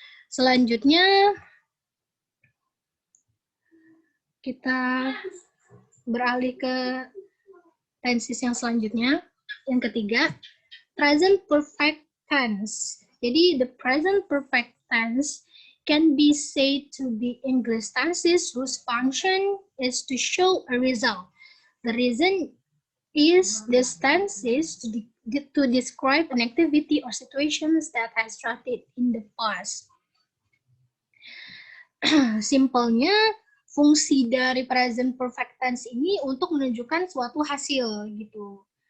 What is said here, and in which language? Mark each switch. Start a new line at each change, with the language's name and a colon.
Indonesian: Selanjutnya kita beralih ke tenses yang selanjutnya. Yang ketiga, present perfect tense. Jadi
English: the present perfect tense can be said to be English tenses whose function is to show a result. The reason is this tense is to describe an activity or situations that has started in the past.
Indonesian: Simpelnya, fungsi dari present perfect tense ini untuk menunjukkan suatu hasil gitu.